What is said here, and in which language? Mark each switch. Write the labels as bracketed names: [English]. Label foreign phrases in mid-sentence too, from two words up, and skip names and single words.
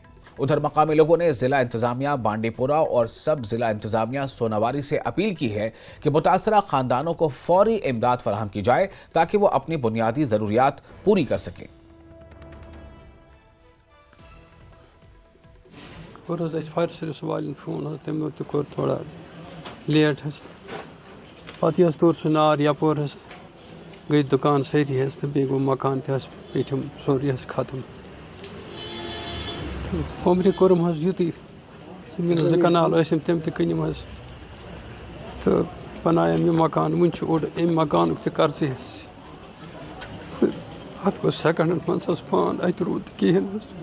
[Urdu] ادھر مقامی لوگوں نے ضلع انتظامیہ بانڈی پورہ اور سب ضلع انتظامیہ سوناواری سے اپیل کی ہے کہ متاثرہ خاندانوں کو فوری امداد فراہم کی جائے تاکہ وہ اپنی بنیادی ضروریات پوری کر سکیں۔ [Kashmiri] فائر سروس والن فون تمو تہ کور تھوڑا لیٹ پتہ تور سہ نار یپور گئی دکان ساری تو بیٚیہِ گوٚو مکان تہ پیٹھم سورُے ختم عمرِ کوٚرُم یُتُے زٔمیٖن 2 کنال ٲسِم تِم تہِ کٕنِم تہٕ بنایَم یہِ مکان وٕنہِ چھُ اوٚڑ اَمہِ مکانُک تہِ قرضٕے تہٕ اَتھ گوٚو سٮ۪کنٛڈَن منٛز پان اَتہِ روٗد نہٕ کِہیٖنۍ